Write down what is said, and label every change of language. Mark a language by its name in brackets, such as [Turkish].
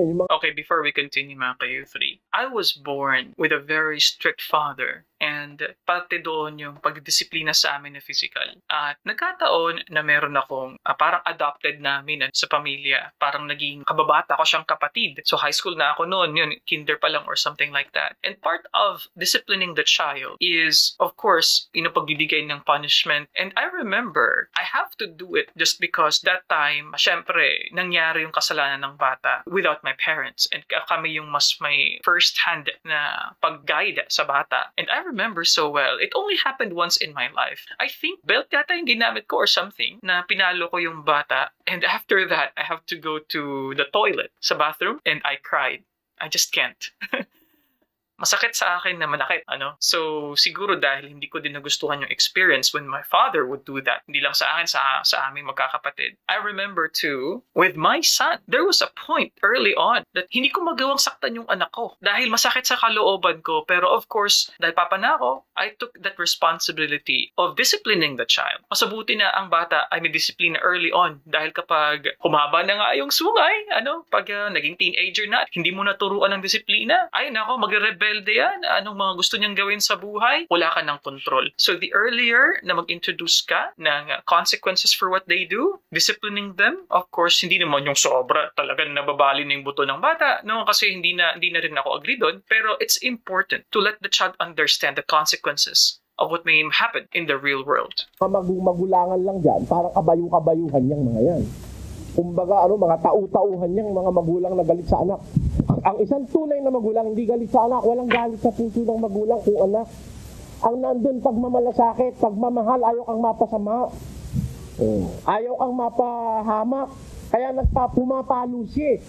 [English] Okay, before we continue mga ka-U3, I was born with a very strict father. [Filipino] And pati doon yung pagdisiplina sa amin na physical. At nagkataon na meron akong parang adopted namin sa pamilya. Parang naging kababata ko siyang kapatid. [English] So high school [Filipino] na ako noon, yun, kinder pa lang [English] or something like that. And part of disciplining the child is, of course, [Filipino] pagbibigay ng [English] punishment. And I remember, I have to do it just because that time, [Filipino] syempre, nangyari yung kasalanan ng bata [English] without my parents. [Filipino] And kami yung mas may first-hand na pag-guide sa bata. [English] And I remember so well, it only happened once in my life. I think belt [Filipino] yata yung ginamit ko [English] or something [Filipino] na pinalo ko yung bata. [English] And after that, I have to go to the toilet sa bathroom and I cried. I just can't. [Filipino] Masakit sa akin na manakit, ano? [English] So, [Filipino] siguro dahil hindi ko din nagustuhan yung [English] experience when my father would do that. [Filipino] Hindi lang sa akin, sa aming magkakapatid. [English] I remember too, with my son, there was a point early on that [Filipino] hindi ko magawang saktan yung anak ko. Dahil masakit sa kalooban ko. Pero [English] of course, [Filipino] dahil papa na ako, [English] I took that responsibility of disciplining the child. [Filipino] Masabuti na ang bata ay may disiplina early on. Dahil kapag humaba na nga yung sungay, pag naging teenager na, hindi mo naturuan ng disiplina, ay nako, magre-rebel yan, anong mga gusto niyang gawin sa buhay, wala ka ng control. [English] So the earlier [Filipino] na mag-introduce ka ng [English] consequences for what they do, disciplining them, of course, [Filipino] hindi naman yung sobra, talagang nababali na yung buto ng bata, no? Kasi hindi na rin ako agree doon, [English] pero it's important to let the child understand the consequences of what may happen in the real world. [Filipino] Magulangan lang dyan, parang kabayu-kabayuhan yung mga yan. Kumbaga, mga tau-tauhan yung mga magulang na galit sa anak. Ang isang tunay na magulang, hindi galit sa anak, walang galit sa puso ng magulang kung anak. Ang nandun, pagmamalasakit, pagmamahal, ayaw kang mapasama. Ayaw kang mapahamak. Kaya pumapalo siya.